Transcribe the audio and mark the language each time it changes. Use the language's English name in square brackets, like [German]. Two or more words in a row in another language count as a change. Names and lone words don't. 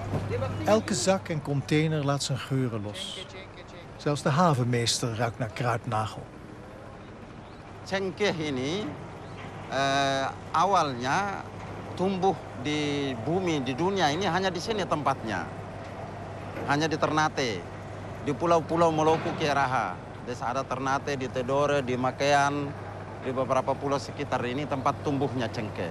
[Dutch] Elke zak en container laat zijn geuren los. Zelfs de havenmeester ruikt naar kruidnagel. [Indonesian] Cengkeh ini awalnya tumbuh di bumi, di dunia ini hanya di sini tempatnya. Hanya di Ternate, di pulau-pulau Moluku, Kiaraha. Desa ada Ternate, di Tidore, di Makean, di beberapa pulau sekitar ini tempat tumbuhnya cengkeh.